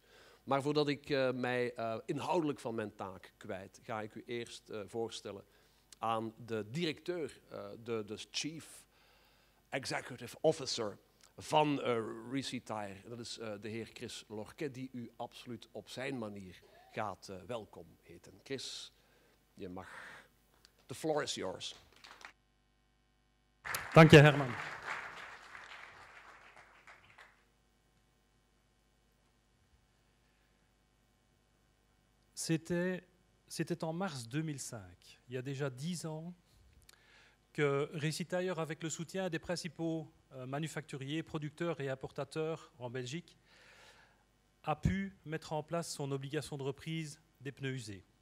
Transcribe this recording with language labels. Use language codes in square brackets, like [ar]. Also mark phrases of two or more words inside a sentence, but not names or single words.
[nl] Maar voordat ik mij inhoudelijk van mijn taak kwijt, ga ik u eerst voorstellen aan de directeur, de [en] Chief Executive Officer [nl] van ReCTIRE. Dat is de heer Chris Lorquet, die u absoluut op zijn manier gaat welkom heten. Chris, je mag. [en] The floor is yours. [nl] Dank je, Herman. [fr] C'était en mars 2005, il y a déjà 10 ans, que ReCTIRE, avec le soutien des principaux manufacturiers, producteurs et importateurs en Belgique, a pu mettre en place son obligation de reprise des pneus usés.